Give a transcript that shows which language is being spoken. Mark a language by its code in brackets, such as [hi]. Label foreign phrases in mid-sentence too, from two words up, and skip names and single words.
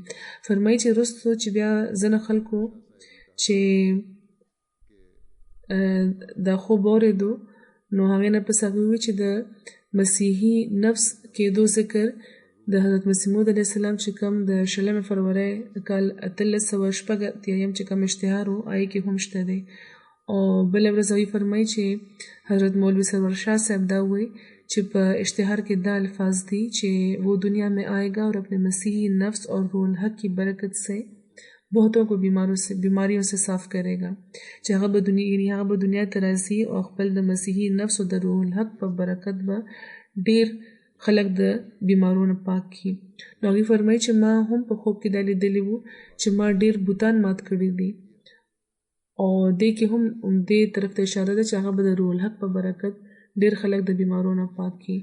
[ps] فرمایي چې وروستو چې بیا ځینو خلکو چې دا خوب واورېدو نو هغې نه پس هغوی وویل چې د مسیحي نفس کېدو ذکر د حضرت مسیح موعود [ar] علیه السلام [ps] چې کوم د 20 فروری کال 1886 چې کوم اشتهار و هغې کې هم شته دی. او بله ورځ هغوی فرمایي چې حضرت مولوي سرور شاه صاحب دا وایي چې په اشتهار کې دا الفاظ دي چې [ur] وہ دنیا میں آئے گا اور اپنے مسیحی نفس اور روح الحق کی برکت سے بہتوں کو بیماریوں سے صاف کرے گا، [ps] چې هغه به دنیا ته راځي او خپل د مسیحي نفس او د روح الحق په برکت به ډېر خلک د بیمارونو پاک کړي. نو هغوی فرمایي چې ما هم په خوب کې دا لیدلي وو چې ما ډېر بوتان مات کړي دي او دې کې هم دې طرف ته اشاره ده چې هغه به د روح الحق په برکت ډېر خلک د بیمارونو پاک کړي.